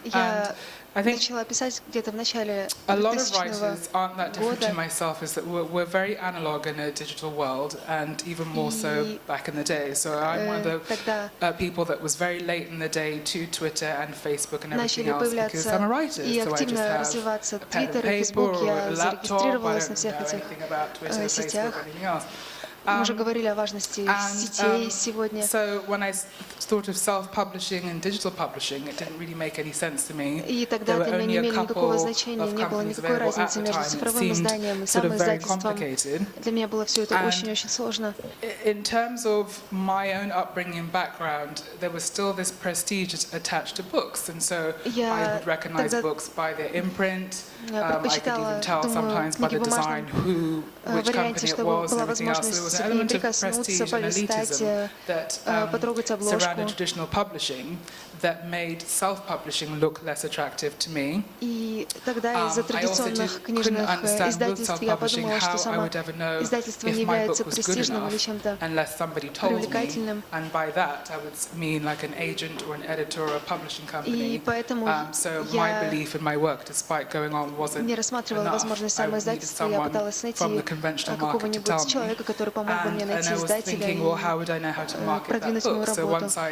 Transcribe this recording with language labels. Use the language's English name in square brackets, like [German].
[English] And I think a lot of writers aren't that different to myself, is that we're very analog in a digital world, and even more so back in the day. So I'm one of the people that was very late in the day to Twitter and Facebook and everything else, because I'm a writer, so I just have a pen and paper or a laptop. I don't know anything about Twitter, Facebook, or anything else. [Russian] Мы уже говорили о важности сетей сегодня. [English] So when I thought of self-publishing and digital publishing, it didn't really make any sense to me. [Russian] И тогда для меня не имели никакого значения, не было никакой разницы между цифровым изданием и самоиздательством. Для меня было все это очень-очень сложно. [English] In terms of my own upbringing and background, there was still this prestige attached to books, and so I would recognize books by their imprint. I could even tell sometimes by the design which company it was and everything else. There was an element of prestige and elitism that surrounded traditional publishing that made self-publishing look less attractive to me. [Russian] И тогда из-за традиционных книжных издательств я подумала, что само издательство не является престижным или чем-то привлекательным. [English] And by that I would mean like an agent or an editor or a publishing company. [Russian] И поэтому [English] so my belief in my work, despite going on, wasn't [Russian] не рассматривала возможность самоиздательства. Я пыталась найти какого-нибудь человека, который помог бы мне найти издателя и продвинуть мою работу.